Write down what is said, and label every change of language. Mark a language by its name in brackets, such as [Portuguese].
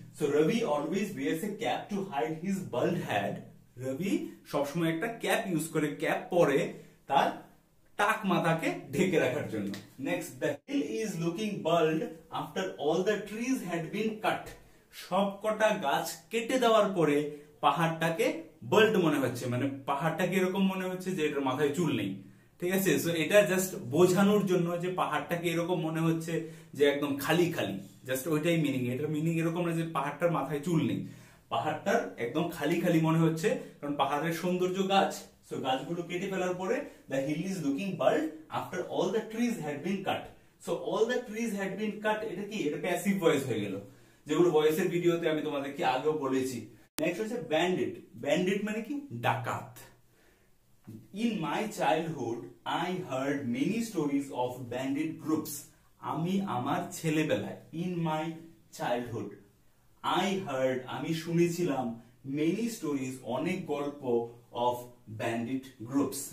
[English] So Rabi always wears a cap to hide his bald head. [Bangla] রবি সবসময় একটা cap use করে, cap পরে তার টাক মাথাকে ঢেকে রাখার জন্য। [English] Next, the hill is looking bald after all the trees had been cut. [Bangla] সবকটা গাছ কেটে দেওয়ার পরে পাহাড়টাকে বাল্ড মনে হচ্ছে, মানে পাহাড়টাকে এরকম মনে হচ্ছে যে এটার মাথায় চুল নেই। ঠিক আছে, সো এটা জাস্ট বোঝানোর জন্য যে পাহাড়টাকে এরকম মনে হচ্ছে যে একদম খালি খালি, জাস্ট ওইটাই মিনিং। এটার মিনিং এরকম না যে পাহাড়টার মাথায় চুল নেই, পাহাড়টার একদম খালি খালি মনে হচ্ছে, কারণ পাহাড়ের সৌন্দর্য গাছ। [English] so [Bangla] গাছগুলো কেটে ফেলার পরে [English] the hill is looking bald after all the trees had been cut. So all the trees had been cut, [Bangla] এটা কি? এটা প্যাসিভ ভয়েস হয়ে গেল, যেগুলো ভয়েসের ভিডিওতে আমি তোমাদেরকে আগেও বলেছি। নেক্সট হচ্ছে ব্যান্ডিট। ব্যান্ডিট মানে কি? ডাকাত। [English] In my childhood I heard many stories of bandit groups. [Bangla] আমি আমার ছেলেবেলায়, [English] in my childhood, I heard [Bangla] আমি শুনেছিলাম, [English] many stories [Bangla] অনেক গল্প, [English] Of bandit groups.